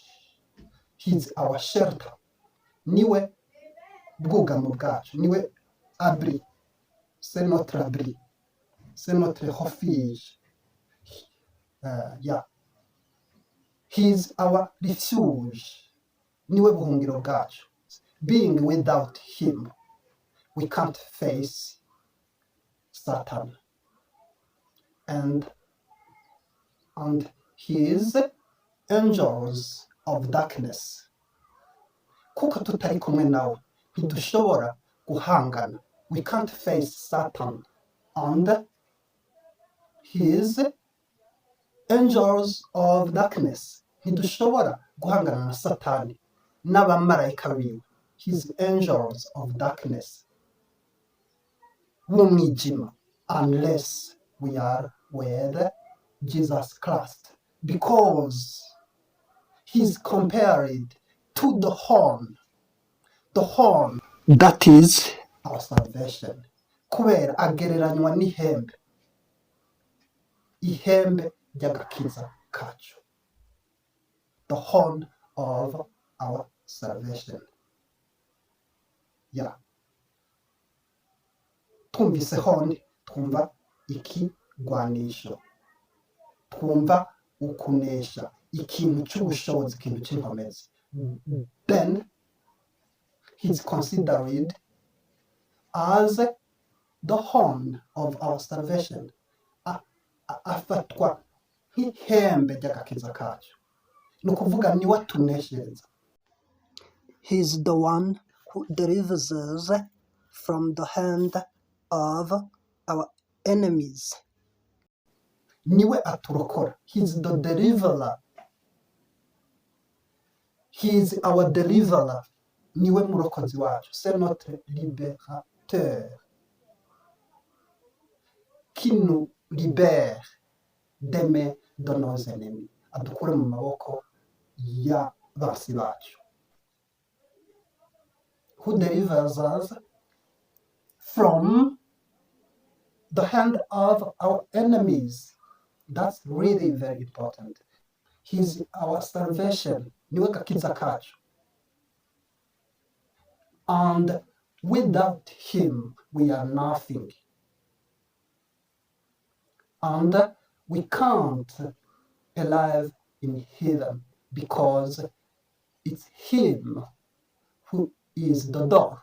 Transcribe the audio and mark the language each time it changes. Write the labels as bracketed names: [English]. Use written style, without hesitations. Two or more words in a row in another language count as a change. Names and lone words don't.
[English] He's our shelter. [Rundi] Niwe bwugamo bwacu, niwe abri, [French] c'est notre abri, c'est notre refuge. [English] He's our refuge, [Rundi] niwe buhungiro bwacu. [English] Being without him, we can't face Satan and his angels of darkness. [Rundi] Kuko tutari kumwe nawe, ntidushobora guhangana. [English] We can't face Satan and his angels of darkness. [Rundi] Ntidushobora guhangana na Satani n'abamarayika biwe, [English] his angels of darkness, w'umwijima, unless we are with Jesus Christ, because he's compared to the horn that is our salvation. [Rundi] Kubera agereranywa n'ihembe, ihembe ry'agakiza kacu, [English] the horn of our salvation. [Rundi] Twumvise horn, twumva ikigwanisho, twumva ukunesha, ikintu cy'ubushobozi, ikintu cy'inkomezi. [English] Then he's considered as the horn of our salvation. [Rundi] Afatwa nk'ihembe ry'agakiza kacu, ni ukuvuga niwe atuneshereza. [English] He's the one who delivers us from the hand of our enemies. [Rundi] Niwe aturokora. [English] He's the deliverer. He's our deliverer. [Rundi] Niwe murokozi wacu. [French] C'est notre libérateur, qui nous libère des mains de nos ennemis. [Rundi] Adukure mu maboko y'abansi bacu. [English] Who delivers us from the hand of our enemies. That's really very important. He's our salvation. Niwe gakiza kacu. And without him, we are nothing. And we can't alive in heaven because it's him who is the door.